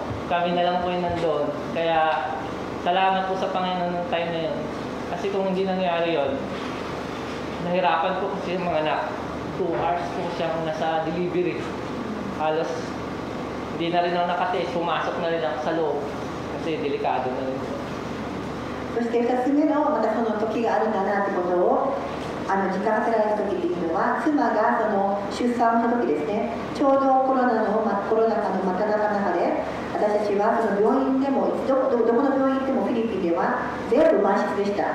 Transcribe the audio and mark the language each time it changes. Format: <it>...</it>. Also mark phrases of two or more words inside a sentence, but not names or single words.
<tl>Kami na lang po yung nandun. Kaya, salamat po sa Panginoon ng time na yun. Kasi kung hindi nangyari yun, nahirapan po kasi yung mga anak. 2 hours po siyang nasa delivery. Halos, hindi na rin ako nakatiis. Pumasok na rin ako sa loob. Kasi delikado na rin po.</tl> <ja>そして2つ目のまたその時があるんだなということを時間せられた時っていうのは、妻がその出産の時ですね、ちょうどコロナ禍の真っただ中で、私たちはその病院でもどこの病院行ってもフィリピンでは全部満室でした。</ja>